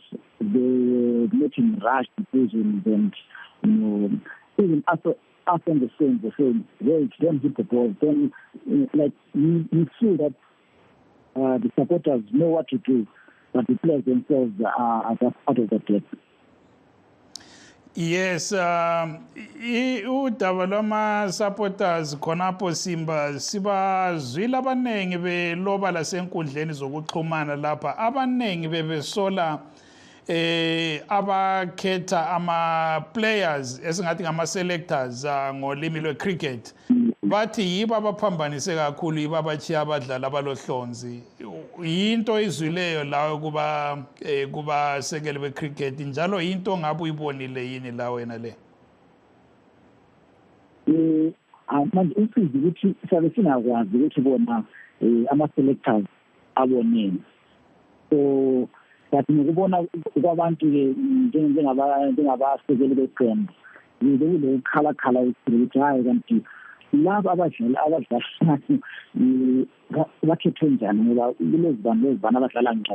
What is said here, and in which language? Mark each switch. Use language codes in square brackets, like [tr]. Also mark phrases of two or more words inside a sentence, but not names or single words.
[en] They were making rash decisions, and even after the same, they don't hit the ball. Then, like you feel that the supporters know what to do, but the players themselves are just out of the depth. Yes, [nd] udaba lwama supporters khonapho Simba sibazwile abanengi beloba lasenkundleni zokuxhumana lapha, abanengi bebesola abakhetha ama-players esingathi ngama-selectors ngolimi lwe-cricket. Bathi yibo abaphambanise kakhulu, yibo abachiya abadlali abalohlonzi. Yinto izwileyo lawe kubasekeli be-cricket, njalo yinto ngabe uyibonile yini la wena le? Manje usizi ukuthi sabe singakwazi ukuthi bona ama-selectors aboneni. [en] So but [nd] ngikubona kwabantu-ke njengabasekeli beqembu, kule ukhalakhala ukuthi hayi kanti laba abadlali bakhethwe njani, ngoba kulezi bantu abadlala ngcono.